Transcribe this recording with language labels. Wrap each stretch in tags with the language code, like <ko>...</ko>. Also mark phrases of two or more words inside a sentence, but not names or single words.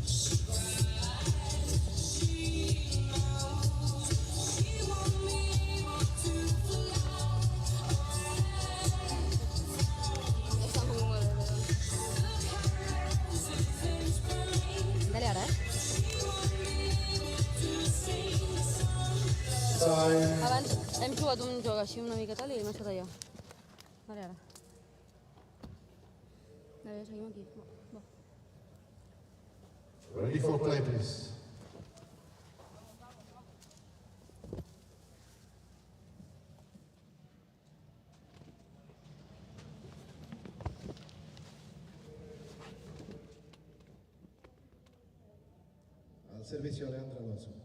<ca>Dale ara, Abans hem jugat un joc així una mica tal i m'ha estat allò. Vale, ara. Vale, seguim aquí. Va.</ca> <en>Ready for play, please.</en> <es>Al servicio Alejandro Alonso.</es>